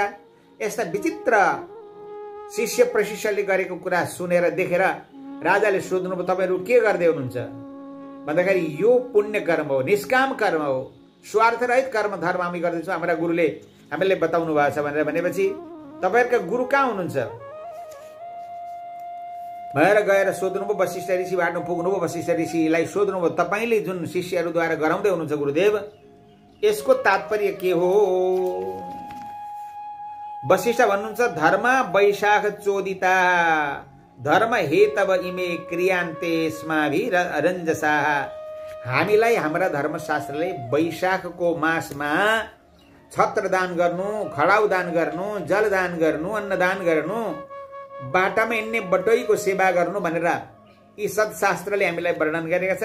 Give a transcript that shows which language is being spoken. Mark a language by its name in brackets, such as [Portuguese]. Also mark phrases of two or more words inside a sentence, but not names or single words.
[Nepali] यस्ता विचित्र शिष्य प्रशिष्यले गरेको कुरा सुनेर देखेर राजाले सोध्नुभयो, तपाईहरु के गर्दै हुनुहुन्छ भन्दाखेरि यो पुण्य कर्म हो, निष्काम कर्म हो, स्वार्थ रहित कर्म धर्म हामी गर्दैछौँ, हाम्रा गुरुले हामीलाई बताउनु भएको छ भनेर भनेपछि तपाईहरुका गुरु कहाँ हुनुहुन्छ भनेर गएर सोध्नुभयो। वशिष्ठ ऋषि बाटो पुग्नुभयो, वशिष्ठ ऋषिलाई सोध्नुभयो, तपाईले जुन शिष्यहरूद्वारा गराउँदै हुनुहुन्छ गुरुदेव, यसको तात्पर्य के हो? वशिष्ठ भन्नुहुन्छ, [Sanskrit] धर्म वैशाख चोदिता धर्म हेतव इमे क्रियान्ते स्माभि रञ्जसा। [Nepali] हामीलाई हाम्रा धर्मशास्त्रले वैशाखको मासमा छत्र दान गर्नु, खडाउ दान गर्नु, जल दान गर्नु, अन्न दान गर्नु, बाटामा हिँड्ने बटोईको सेवा गर्नु भनेर यी सत्शास्त्रले हामीलाई वर्णन गरेका छन्।